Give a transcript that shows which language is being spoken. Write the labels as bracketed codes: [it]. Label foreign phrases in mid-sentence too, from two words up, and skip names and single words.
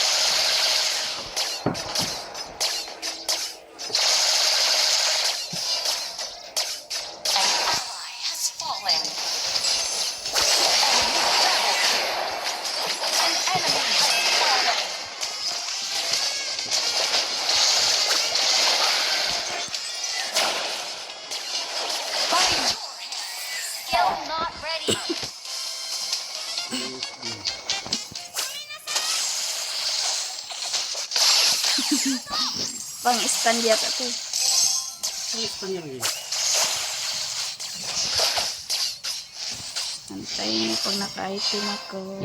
[en] An ally has fallen. An enemy has fallen. By your hand. Skill not ready. [tl] Pang-stand yata ito. Gusto niya rin. Antayin niyo pag naka-item ako.